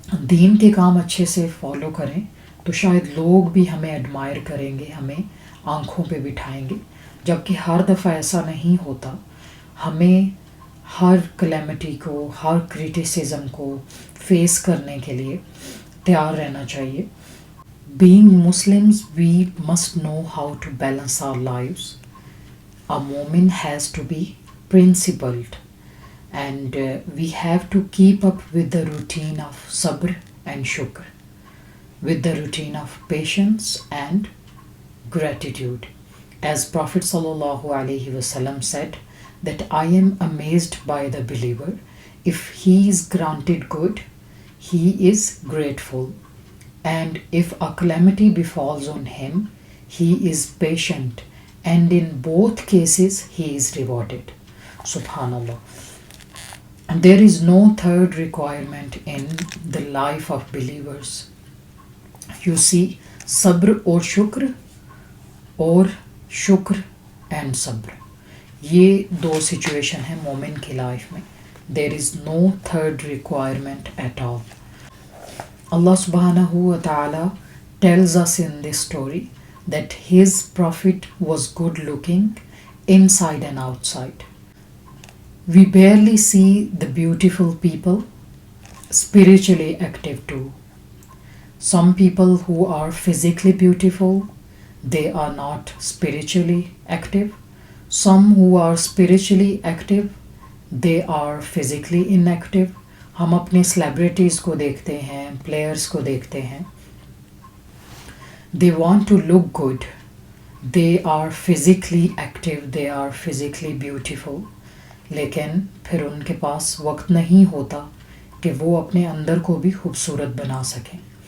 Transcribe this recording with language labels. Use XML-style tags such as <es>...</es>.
<ur>دین کے کام اچھے سے فالو کریں تو شاید لوگ بھی ہمیں ایڈمائر کریں گے، ہمیں آنکھوں پہ بٹھائیں گے، جبکہ ہر دفعہ ایسا نہیں ہوتا۔ ہمیں ہر کلیمٹی کو، ہر کرٹیسزم کو فیس کرنے کے لیے تیار رہنا چاہیے۔</ur> <en>Being Muslims, we must know how to balance our lives. A woman has to be principled, and we have to keep up with the routine of sabr and shukr, with the routine of patience and gratitude. As Prophet sallallahu alaihi wasallam said that I am amazed by the believer. If he is granted good, he is grateful, and if a calamity befalls on him, he is patient, and in both cases he is rewarded. Subhanallah. And there is no third requirement in the life of believers. You see, sabr or shukr,</en> <ur>اور شکر and صبر، یہ دو situation ہیں مومن کی life میں۔</ur> <en>There is no third requirement at all. اللہ سبحانہ و تعالیٰ tells us in this story that his prophet was good looking inside and outside. We barely see the beautiful people spiritually active too. Some people who are physically beautiful, they are not spiritually active. Some who are spiritually active, they are physically inactive.</en> <ur>ہم اپنے celebrities کو دیکھتے ہیں، players کو دیکھتے ہیں،</ur> <en>they want to look good, they are physically active, they are physically beautiful،</en> <ur>لیکن پھر ان کے پاس وقت نہیں ہوتا کہ وہ اپنے اندر کو بھی خوبصورت بنا سکیں۔</ur>